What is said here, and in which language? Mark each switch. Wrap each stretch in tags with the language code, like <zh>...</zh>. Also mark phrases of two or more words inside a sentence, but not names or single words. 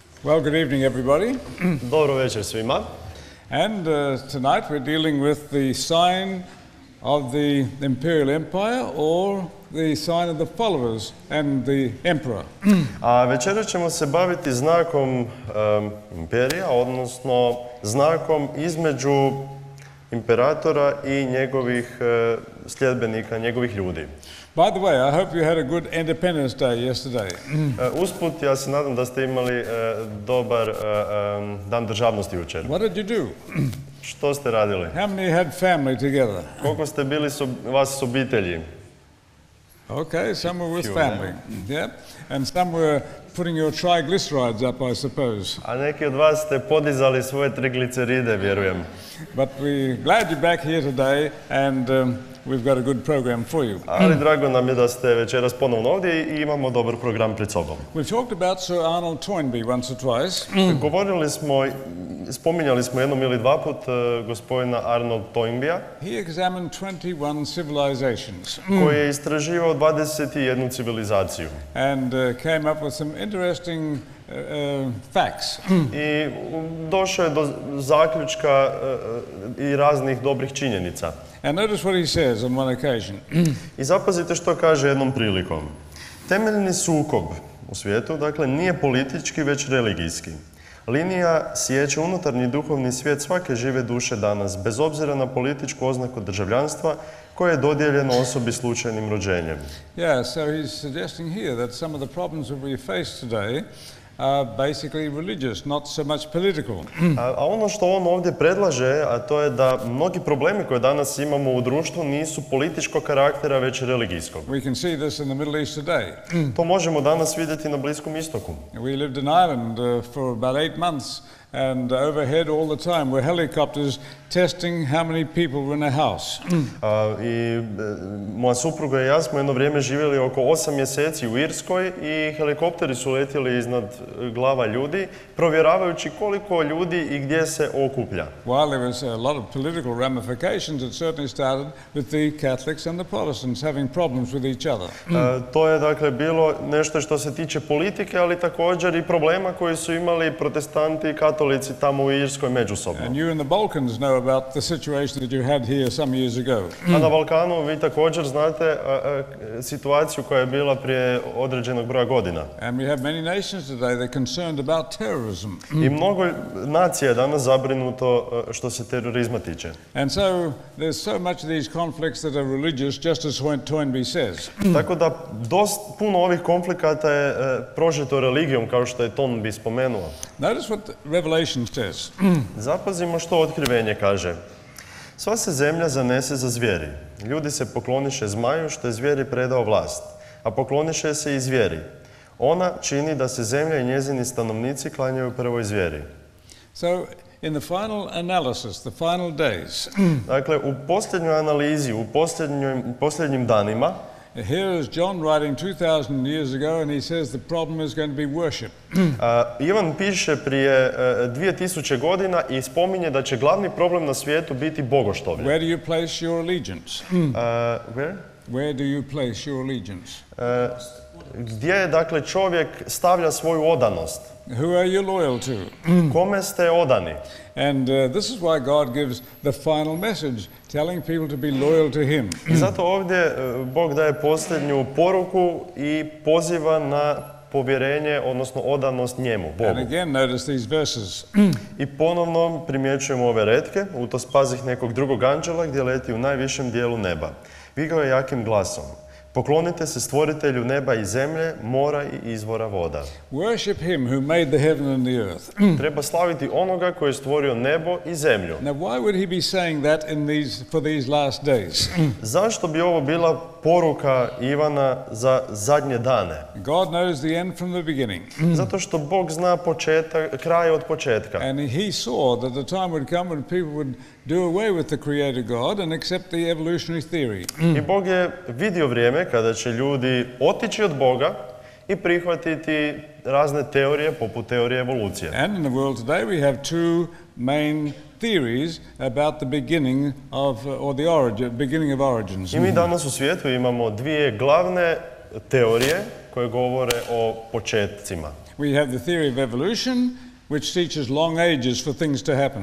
<en>Well, good evening, everybody.</en> <hr>Dobro večer svima.</hr> <en>And tonight we're dealing with the sign of the imperial empire or the sign of the followers and the emperor.</en> <hr>A večeras ćemo se baviti znakom imperija, odnosno znakom između imperatora i njegovih sljedbenika, njegovih ljudi.</hr> <en>By the way, I hope you had a good Independence Day yesterday.</en> <hr>Usput, ja se nadam da ste imali dobar dan državnosti jučer.</hr> <en>What did you do?</en> <hr>Što ste radili?</hr> <en>How many had family together?</en> <hr>Koliko ste bili vas s obitelji?</hr> <en>Okay, some were with family. Yeah, and some were putting your triglycerides up, I suppose.</en> <hr>A neki od vas ste podizali svoje trigliceride, vjerujem.</hr> <en>But we're glad you're back here today, and we've got a good program for you.</en> <hr>Ali drago nam je da ste večeras ponovno ovdje i imamo dobar program pred sobom.</hr> <en>We've talked about Sir Arnold Toynbee once or twice.</en> <hr>Spominjali smo jednom ili dva put gospodina Arnold Toynbea.</hr> <en>He examined 21 civilizations.</en> <hr>Koji je istraživao 21 civilizaciju.</hr> <en>And came up with some interesting facts.</en> <hr>I došao je do zaključka i raznih dobrih činjenica.</hr> <en>And notice what he says on one occasion.</en> <hr>I zapazite što kaže jednom prilikom. Temeljni sukob u svijetu, dakle, nije politički, već religijski. Linija siječe unutarnji duhovni svijet svake žive duše danas, bez obzira na političku oznaku državljanstva koje je dodijeljeno osobi slučajnim rođenjem.</hr> <en>Yeah, so he's suggesting here that some of the problems that we face today are basically religious, not so much political.</en> <hr>A ono što on ovdje predlaže, a to je da mnogi problemi koje danas imamo u društvu nisu političkog karaktera, već religijskog.</hr> <en>We can see this in the Middle East today.</en> <hr>To možemo danas vidjeti na Bliskom istoku.</hr> <en>We lived in Ireland for about 8 months. And overhead all the time were helicopters testing how many people were in a house.</en> <hr>I moja supruga i ja smo jedno vrijeme živjeli oko 8 mjeseci u Irskoj i helikopteri su letjeli iznad glava ljudi, provjeravajući koliko ljudi i gdje se okuplja.</hr> <en>While there was a lot of political ramifications, it certainly started with the Catholics and the Protestants having problems with each other.</en> <hr>To je dakle bilo nešto što se tiče politike, ali također i problema koji su imali protestanti i katolici tamo u Irskoj međusobno.</hr> <en>And you in the Balkans know about the situation that you had here some years ago.</en> <hr>A na Balkanu vi također znate situaciju koja je bila prije određenog broja godina.</hr> <en>And we have many nations today that are concerned about terrorism.</en> <hr>I mnogo nacija je danas zabrinuto što se terorizma tiče.</hr> <en>And so there's so much of these conflicts that are religious, just as Toynbee says.</en> <hr>Tako da puno ovih konflikata je prožeto religijom, kao što je Toynbee spomenuo.</hr> <en>Notice what Revelation says.</en> <hr>Zapazimo što otkrivenje kaže. Sva se zemlja zanese za zvijeri. Ljudi se pokloniše zmaju, što je zvijeri predao vlast, a pokloniše se i zvijeri. Ona čini da se zemlja i njezini stanovnici klanjaju prvoj zvijeri.</hr> <en>So, in the final analysis, the final days.</en> <hr>Dakle, u posljednjoj analizi, u posljednjim danima,</hr> <en>here is John writing 2000 years ago, and he says the problem is going to be worship.</en> <hr>Ivan piše prije 2000 godina i spominje da će glavni problem na svijetu biti bogoštovlje.</hr> <en>Where do you place your allegiance? Where? Where do you place your allegiance?</en> <hr>Gdje, dakle, čovjek stavlja svoju odanost?</hr> <en>Who are you loyal to?</en> <hr>Kome ste odani?</hr> <en>And this is why God gives the final message, telling people to be loyal to Him.</en> <hr>I zato ovdje Bog daje posljednju poruku i poziva na povjerenje, odnosno odanost njemu, Bogu.</hr> <en>And again, notice these verses.</en> <hr>I ponovno primjećujemo ove retke, u to spazih nekog drugog anđela gdje leti u najvišem dijelu neba. Vigao je jakim glasom. Poklonite se stvoritelju neba i zemlje, mora i izvora voda.</hr> <en>Worship him who made the heaven and the earth.</en> <hr>Treba slaviti onoga koji je stvorio nebo i zemlju.</hr> <en>Now why would he be saying that for these last days?</en> <hr>Zašto bi ovo bila poruka Ivana za zadnje dane?</hr> <en>God knows the end from the beginning.</en> <hr>Zato što Bog zna kraj od početka.</hr> <en>And he saw that the time would come when people would do away with the creator God and accept the evolutionary theory.</en> <hr>I Bog je vidio vrijeme kada će ljudi otići od Boga i prihvatiti razne teorije poput teorije evolucije.</hr> <en>And in the world today we have two main theories about the beginning of beginning of origins.</en> <hr>I mi danas u svijetu imamo dvije glavne teorije koje govore o početcima.</hr> <en>We have the theory of evolution, which teaches long ages for things to happen.</en>